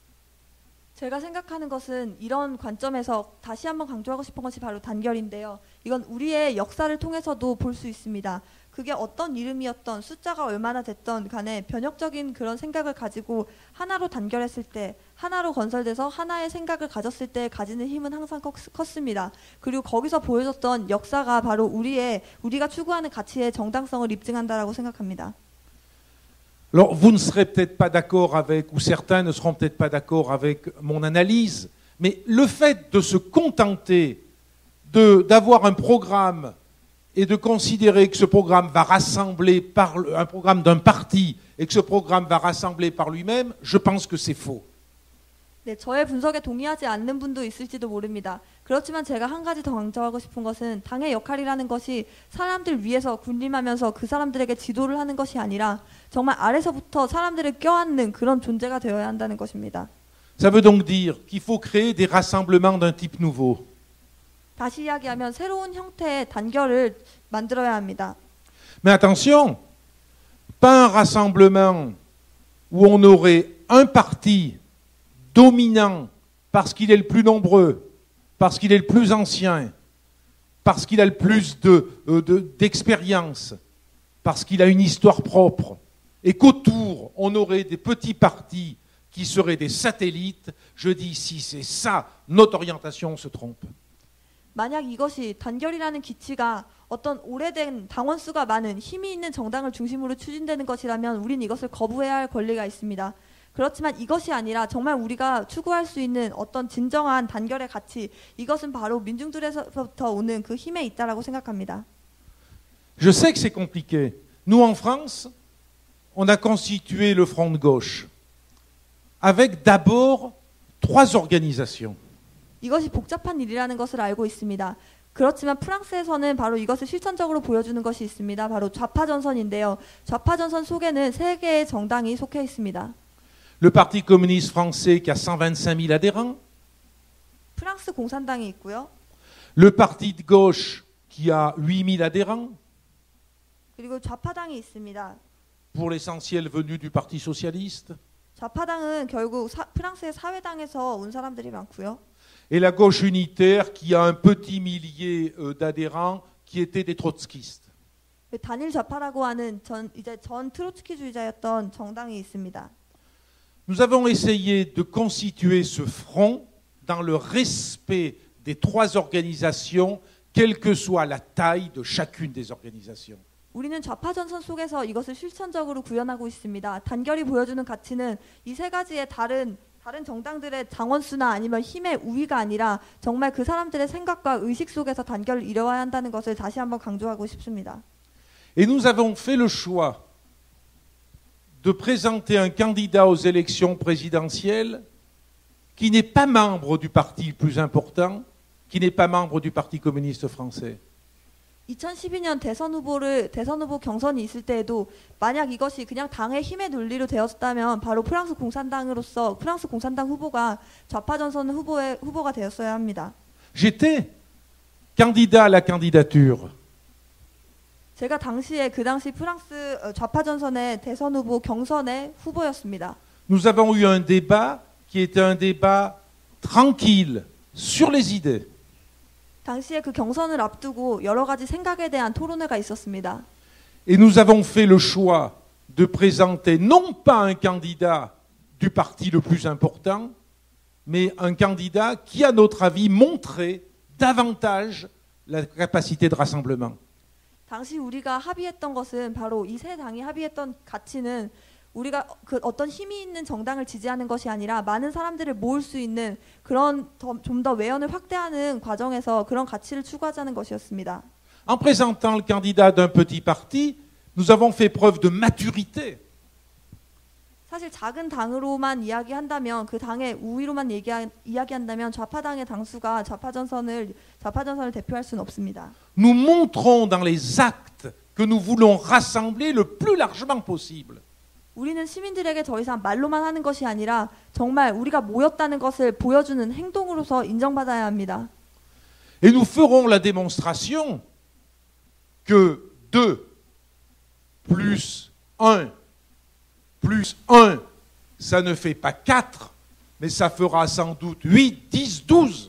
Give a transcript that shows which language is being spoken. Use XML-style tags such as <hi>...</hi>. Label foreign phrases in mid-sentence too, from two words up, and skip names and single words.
<ko>제가 생각하는 것은 이런 관점에서 다시 한번 강조하고 싶은 것이 바로 단결인데요. 이건 우리의 역사를 통해서도 볼 수 있습니다. 그게 어떤 이름이었던 숫자가 얼마나 됐던 간에 변혁적인 그런 생각을 가지고 하나로 단결했을 때, 하나로 건설돼서 하나의 생각을 가졌을 때 가지는 힘은 항상 컸습니다. 그리고 거기서 보여줬던 역사가 바로 우리가 추구하는 가치의 정당성을 입증한다라고 생각합니다.</ko> <fr>Alors, vous ne serez peut-être pas d'accord avec, ou certains ne seront peut-être pas d'accord avec mon analyse, mais le fait de se contenter d'avoir un programme et de considérer que ce programme va rassembler par un programme d'un parti et que ce programme va rassembler par lui-même, je pense que c'est faux.</fr> <ko>네, 저의 분석에 동의하지 않는 분도 있을지도 모릅니다. 그렇지만 제가 한 가지 더 강조하고 싶은 것은 당의 역할이라는 것이 사람들 위에서 군림하면서 그 사람들에게 지도를 하는 것이 아니라 정말 아래서부터 사람들을 껴안는 그런 존재가 되어야 한다는 것입니다.</ko> <fr>Ça veut donc dire qu'il faut créer des rassemblements d'un type nouveau.</fr> <ko>다시 이야기하면 새로운 형태의 단결을 만들어야 합니다.</ko> <fr>Mais attention, pas un rassemblement où on aurait un parti dominant parce qu'il est le plus nombreux, parce qu'il est le plus ancien, parce qu'il a le plus d'expérience, parce qu'il a une histoire propre, et qu'autour, on aurait des petits partis qui seraient des satellites. Je dis, si c'est ça, notre orientation se trompe.</fr> <ko>만약 이것이 단결이라는 기치가 어떤 오래된 당원수가 많은 힘이 있는 정당을 중심으로 추진되는 것이라면 우린 이것을 거부해야 할 권리가 있습니다. 그렇지만 이것이 아니라 정말 우리가 추구할 수 있는 어떤 진정한 단결의 가치, 이것은 바로 민중들에서부터 오는 그 힘에 있다라고 생각합니다.</ko> <fr>Je sais que c'est compliqué. Nous, en France, on a constitué le Front de gauche avec d'abord 3 organisations.</fr> <ko>이것이 복잡한 일이라는 것을 알고 있습니다. 그렇지만 프랑스에서는 바로 이것을 실천적으로 보여주는 것이 있습니다. 바로 좌파전선인데요. 좌파전선 속에는 3개의 정당이 속해 있습니다.</ko> <fr>Le Parti communiste français qui a 125 000 adhérents.</fr> <ko>프랑스 공산당이 있고요.</ko> <fr>Le Parti de gauche qui a 8 000 adhérents.</fr> <ko>그리고 좌파당이 있습니다.</ko> <fr>Pour l'essentiel venus du Parti socialiste.</fr> <ko>좌파당은 결국 프랑스의 사회당에서 온 사람들이 많고요.</ko> <fr>Et la gauche unitaire qui a un petit millier d'adhérents qui étaient des trotskistes.</fr> <ko>단일 좌파라고 하는 전 트로츠키주의자였던 정당이 있습니다.</ko> <fr>Nous avons essayé de constituer ce front dans le respect des trois organisations, quelle que soit la taille de chacune des organisations.</fr> <ko>우리는 좌파 전선 속에서 이것을 실천적으로 구현하고 있습니다. 단결이 보여주는 가치는 이 세 가지의 다른 정당들의 장원수나 아니면 힘의 우위가 아니라 정말 그 사람들의 생각과 의식 속에서 단결을 이뤄야 한다는 것을 다시 한번 강조하고 싶습니다.</ko> <fr>Et nous avons fait le choix de présenter un candidat aux élections présidentielles qui n'est pas membre du parti le plus important, qui n'est pas membre du Parti communiste français.</fr> <ko>2012년 대선 후보 경선이 있을 때에도 만약 이것이 그냥 당의 힘의 논리로 되었다면 바로 프랑스 공산당 후보가 좌파 전선 후보가 되었어야 합니다.</ko> <fr>J'étais candidat à la candidature.</fr> <ko>제가 그 당시 프랑스 좌파 전선의 대선 후보 경선의 후보였습니다.</ko> <fr>Nous avons eu un débat qui était un débat tranquille sur les idées.</fr> <ko>당시에 그 경선을 앞두고 여러 가지 생각에 대한 토론회가 있었습니다.</ko> <fr>Et nous avons fait le choix de présenter non pas un candidat du parti le plus important, mais un candidat qui, à notre avis, montrait davantage la capacité de rassemblement.</fr> <ko>당시 우리가 합의했던 것은 바로 이 세 당이 합의했던 가치는 우리가 그 어떤 힘이 있는 정당을 지지하는 것이 아니라 많은 사람들을 모을 수 있는 그런 좀 더 외연을 확대하는 과정에서 그런 가치를 추구하자는 것이었습니다.</ko> <fr>En présentant le candidat d'un petit parti, nous avons fait preuve de maturité.</fr> <ko>사실 작은 당으로만 이야기한다면 그 당의 우위로만 이야기한다면 좌파당의 당수가 좌파 전선을 대표할 수는 없습니다.</ko> <fr>Nous montrons dans les actes que nous voulons rassembler le plus largement possible.</fr> <ko>우리는 시민들에게 더 이상 말로만 하는 것이 아니라 정말 우리가 모였다는 것을 보여주는 행동으로서 인정받아야 합니다.</ko> <fr>Et nous ferons la démonstration que 2 plus 1 plus 1, ça ne fait pas 4, mais ça fera sans doute 8, 10, 12.</fr>